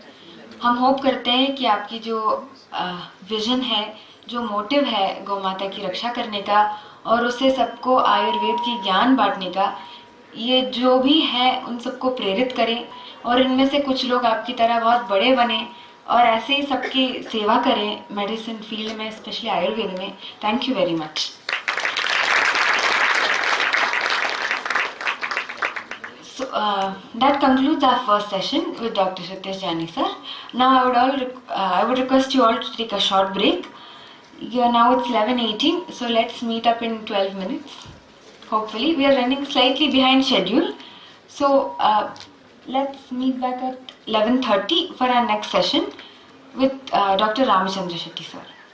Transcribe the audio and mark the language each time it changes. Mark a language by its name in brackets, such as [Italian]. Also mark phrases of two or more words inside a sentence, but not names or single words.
[Hindi] हम होप करते हैं कि आपकी जो विजन है, जो मोटिव है गौ माता की रक्षा करने का और उससे सबको आयुर्वेद की ज्ञान बांटने का, ये जो भी है उन सबको प्रेरित करें और इनमें से कुछ लोग आपकी तरह बहुत बड़े बने और ऐसे ही सबकी सेवा करें [English] medicine field [Hindi] में, स्पेशली आयुर्वेद में। [English] thank you very much. So that concludes our first session with Dr. Satish Jani sir. Now I would request you all to take a short break. Now it's 11:18, so let's meet up in 12 minutes. Hopefully, we are running slightly behind schedule. So let's meet back at 11:30 for our next session with Dr. Ramachandra Shetty sir.